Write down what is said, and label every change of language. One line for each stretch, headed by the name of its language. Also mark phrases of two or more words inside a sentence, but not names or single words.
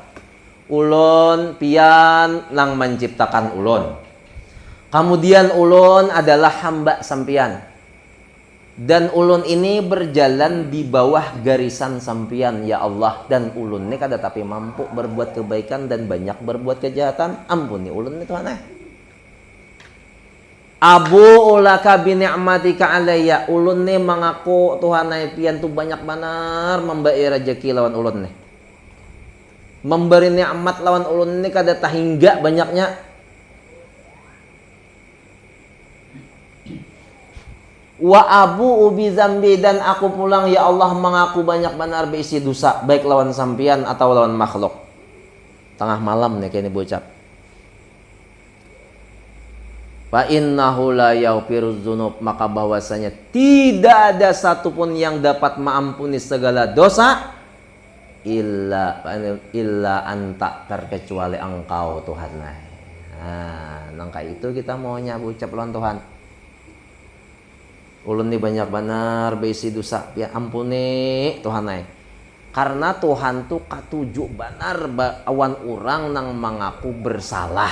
Banjar: Ulun pian nang menciptakan ulun. Kemudian ulun adalah hamba sampian. Dan ulun ini berjalan di bawah garisan sampian
Arabic: ya Allah.
Banjar: Dan ulun ini kada tapi mampu berbuat kebaikan dan banyak berbuat kejahatan. Ampuni ulun ini Tuhan.
Arabic: Abu ulaka bi ni'matika alayya.
Banjar: Ulun ini mengaku Tuhan pian tu banyak benar memberi rezeki lawan ulun nih. Memberi nikmat lawan ulun ini kada tahingga banyaknya.
Arabic: Wa abu ubi zambi,
Banjar: dan aku pulang
Arabic: ya Allah
Banjar: mengaku banyak benar berisi dosa baik lawan sampian atau lawan makhluk. Tengah malam nih kini bocap.
Arabic: Fa innahu la yaghfirudz dzunub,
Indonesian: maka bahwasanya tidak ada satupun yang dapat mengampuni segala dosa
Arabic: illa anta,
Indonesian: terkecuali engkau Tuhan.
Banjar: Nah, nangka itu kita maunya ucap lawan Tuhan. Ulun ini banyak benar berisi dosa, ya ampuni Tuhan. Karena Tuhan tuh katuju benar awan orang nang mengaku bersalah.